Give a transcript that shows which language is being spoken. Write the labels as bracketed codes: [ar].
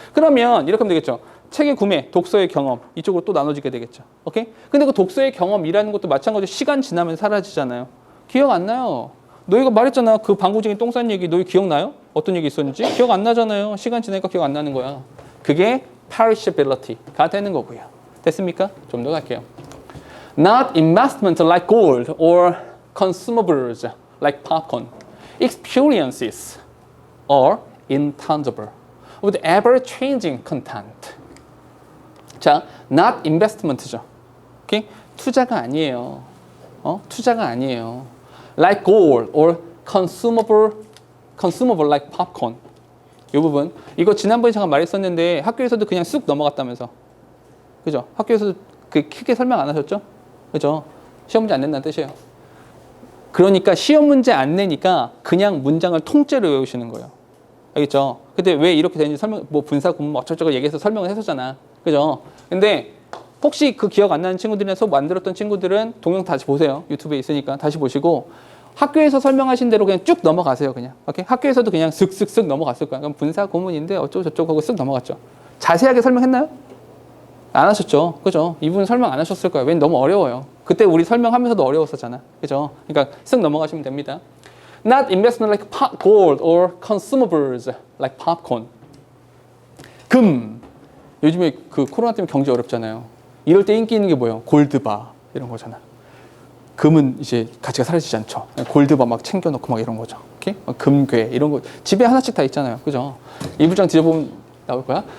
[ko] 그러면 이렇게 하면 되겠죠. 책의 구매, 독서의 경험 이쪽으로 또 나눠지게 되겠죠. 오케이? 근데 그 독서의 경험이라는 것도 마찬가지로 시간 지나면 사라지잖아요. 기억 안 나요. 너희가 말했잖아. 그 방구쟁이 똥 싼 얘기 너희 기억나요? 어떤 얘기 있었는지? 기억 안 나잖아요. 시간 지나니까 기억 안 나는 거야. 그게 perishability가 되는 거고요. 됐습니까? 좀 더 갈게요. [en] Not investment like gold or consumables like popcorn. Experiences are intangible with ever-changing content. [ko] 자, [en] not investment [ko] 죠. 오케이? 투자가 아니에요. 투자가 아니에요. [en] Like gold or consumable like popcorn. [ko] 이 부분. 이거 지난번에 잠깐 말했었는데 학교에서도 그냥 쑥 넘어갔다면서. 그죠? 학교에서도 그 크게 설명 안 하셨죠? 그죠? 시험 문제 안 낸다는 뜻이에요. 그러니까 시험 문제 안 내니까 그냥 문장을 통째로 외우시는 거예요. 알겠죠? 근데 왜 이렇게 되는지 설명, 뭐 분사, 구문 어쩌고저쩌고 얘기해서 설명을 했었잖아. 그죠? 근데 혹시 그 기억 안 나는 친구들이나 수업 만들었던 친구들은 동영 다시 보세요. 유튜브에 있으니까 다시 보시고 학교에서 설명하신 대로 그냥 쭉 넘어가세요. 그냥. 오케이? 학교에서도 그냥 슥슥슥 넘어갔을 거야. 그럼 분사, 구문인데 어쩌고 저쩌고 하고 쓱 넘어갔죠. 자세하게 설명했나요? 안 하셨죠? 그죠? 이분 설명 안 하셨을 거예요. 왠 너무 어려워요. 그때 우리 설명하면서도 어려웠었잖아. 그죠? 그러니까 쓱 넘어가시면 됩니다. [en] Not investment like gold or consumables like popcorn. [ko] 금. 요즘에 그 코로나 때문에 경제 어렵잖아요. 이럴 때 인기 있는 게 뭐예요? 골드바 이런 거잖아. 금은 이제 가치가 사라지지 않죠. 골드바 막 챙겨놓고 막 이런 거죠. 오케이? 금괴 이런 거 집에 하나씩 다 있잖아요. 그죠? 이불장 뒤져보면 나올 거야.